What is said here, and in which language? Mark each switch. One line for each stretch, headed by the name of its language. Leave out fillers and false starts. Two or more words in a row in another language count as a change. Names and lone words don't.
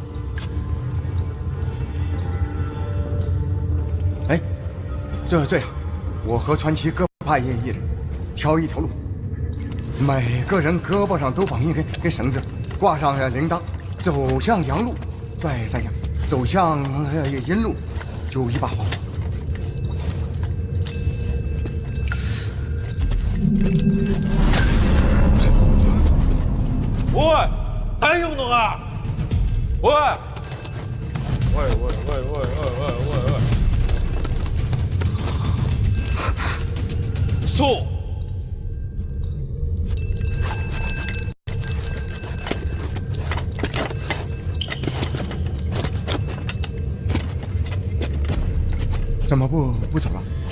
Chinese: 哎，这样，我和传奇各派一人，挑一条路，每个人胳膊上都绑一根绳子，挂上铃铛，走向阳路拽3下，走向阴路就1把火。
Japanese: おい、大丈夫のか？おい！そう。
Chinese: 怎么不走了？